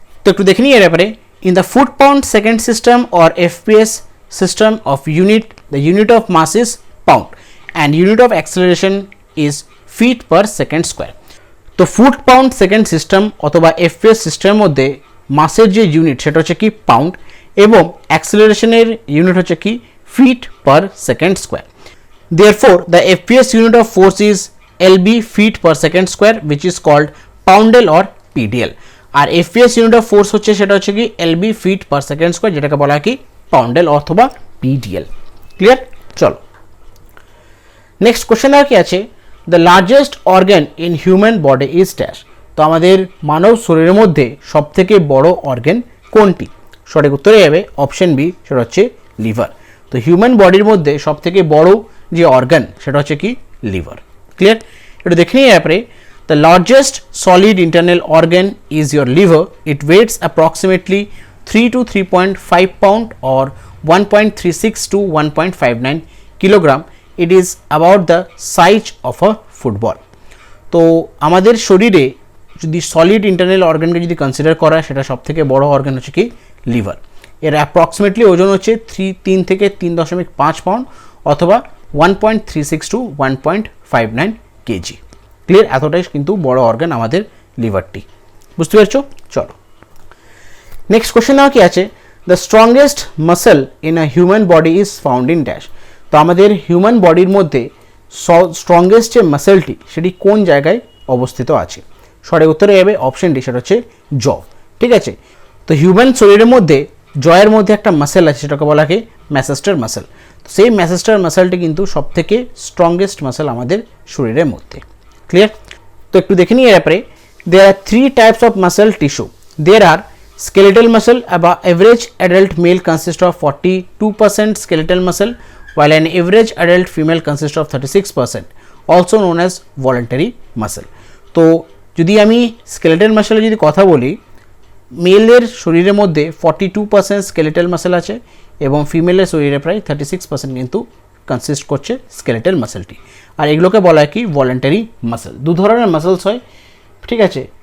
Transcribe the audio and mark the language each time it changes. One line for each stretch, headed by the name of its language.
Bangla: তো একটু দেখে নিই এর ব্যাপারে,
English: In the foot pound second system or FPS system of unit, the unit of mass is pound and unit of acceleration is feet per second square.
Bangla: তো foot pound second system অথবা FPS সিস্টেমের মধ্যে মাসের যে unit সেটা হচ্ছে কি pound এবং অ্যাক্সেলারেশনের ইউনিট হচ্ছে কি feet per second square.
English: Therefore, the FPS unit of force is LB feet per second square which is called poundel or PDL.
Bangla: আর
English: FPS unit of force
Bangla: হচ্ছে সেটা হচ্ছে কি
English: LB feet per second square,
Bangla: যেটাকে বলা হয় কি পাউন্ডেল অথবা PDL। Clear? চলো নেক্সট কোশ্চেন আর কি আছে,
English: The largest organ in human body is dash.
Bangla: তো আমাদের মানব শরীরের মধ্যে সবথেকে বড় অর্গান কোনটি? সঠিক উত্তরে যাবে অপশন বি, সেটা হচ্ছে লিভার। তো হিউম্যান বডির মধ্যে সবথেকে বড় যে অর্গান সেটা হচ্ছে কি লিভার। ক্লিয়ার? এটা দেখে নিই ব্যাপারে,
English: The largest solid internal organ is your liver. It weighs approximately 3 to 3.5 pound or 1.36 to 1.59 kilogram. It is about the size of a football.
Bangla: তো আমাদের শরীরে যদি সলিড ইন্টারনাল অর্গানকে যদি কনসিডার করা সেটা সবথেকে বড় অর্গান হচ্ছে কি লিভার। এর অ্যাপ্রক্সিমেটলি ওজন হচ্ছে 3 থেকে 3.5 পাউন্ড অথবা 1.36 to 1.59 কেজি। ক্লিয়ার? এতটাই কিন্তু বড় অর্গান আমাদের লিভারটি। বুঝতে পারছো? চলো নেক্সট কোশ্চেন কি আছে,
English: The strongest muscle in a human body is found in dash.
Bangla: তো আমাদের হিউম্যান বডির মধ্যে স্ট্রংগেস্ট যে মাসেলটি সেটি কোন জায়গায় অবস্থিত আছে? সঠিক উত্তরে যাবে অপশন ডি, সেটা হচ্ছে জ। ঠিক আছে, তো হিউম্যান শরীরের মধ্যে জয়ের মধ্যে একটা মাসেল আছে, সেটাকে বলা হয় ম্যাসেস্টার মাসেল। তো সেই ম্যাসেস্টার মাসেলটি কিন্তু সবথেকে স্ট্রংগেস্ট মাসেল আমাদের শরীরের মধ্যে। ক্লিয়ার? তো একটু দেখে নিই এর ব্যাপারে।
English: There are 3 types of muscle tissue. There are skeletal muscle. About average adult male consists of 42% skeletal muscle, while an average adult female consists of 36%, also known as voluntary muscle.
Bangla: তো যদি আমি skeletal muscle যদি কথা বলি, মেলের শরীরের মধ্যে 42% skeletal muscle আছে এবং ফিমেলের শরীরে প্রায় 36% কিন্তু কনসিস্ট করছে skeletal muscleটি। আর এগুলোকে বলা হয় কি ভলেন্টারি মাসেল। দু ধরনের মাসেলস হয়, ঠিক আছে।